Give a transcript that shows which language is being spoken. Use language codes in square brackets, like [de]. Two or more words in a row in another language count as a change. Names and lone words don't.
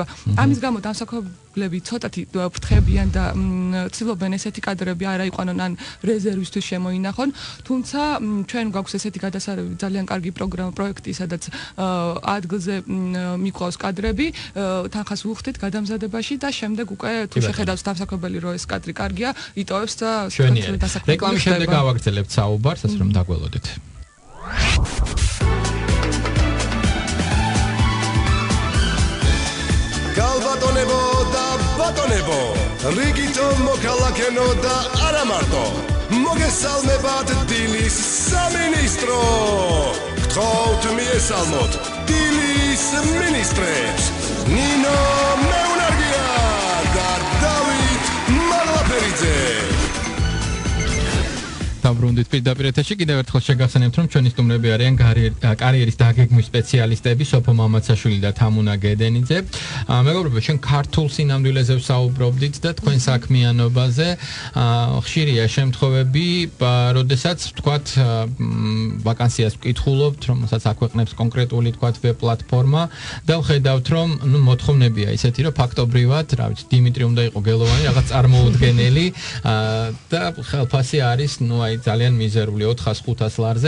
[ka] ამის გამო დამსაქმებლები ცოტათი ფრთხებიან და ცდილობენ ესეთი კადრები არ აიყვანონ ან რეზერვისთვის შემოინახონ, თუმცა ჩვენ გვაქვს ესეთი გადასარევი ძალიან კარგი პროექტი, სადაც ადგილზე მიყვავს კადრები, თანხას ვუხდით გადამზადებაში და შემდეგ უკვე თუ შეხედავს დამსაქმებელი რომ ეს კადრი კარგია, იტოვებს და დასაქმებელი. რეკლამის შემდეგ გავაგრძელებთ საუბარს, ასე რომ დაგველოდეთ. ქალბატონებო და ბატონებო რიგითო მოქალაქენო და არამარტო მოგესალმებათ დილის სამინისტრო გთხოვთ მიესალმოთ დილის მინისტრებს ნინო მეუნარგია და დავით მალაფერიძე დაბრუნდით პირდაპირ ეთერში. კიდევ ერთხელ შეგახსენებთ, რომ ჩვენი სტუმრები არიან კარიერის დაგეგმვის სპეციალისტები სოფო მამაცაშვილი და თამუნა გედენიძე. მეგობრებო, ჩვენ ქართულ სინამდვილეზე ვსაუბრობდით და თქვენ საქმიანობაზე. ხშირია შემთხვევები, როდესაც ვთქვათ, ვაკანსიას ვკითხულობთ, რომელსაც აქვეყნებს კონკრეტული ვთქვათ ვებ პლატფორმა და ვხედავთ, რომ მოთხოვნებია ისეთი, რომ ფაქტობრივად, რა ვიცი, დიმიტრი უნდა იყო გელოვანი, რაღაც წარმოუდგენელი და ხელფასი არის, ძალიან მიზერული 400-500 ლარზე.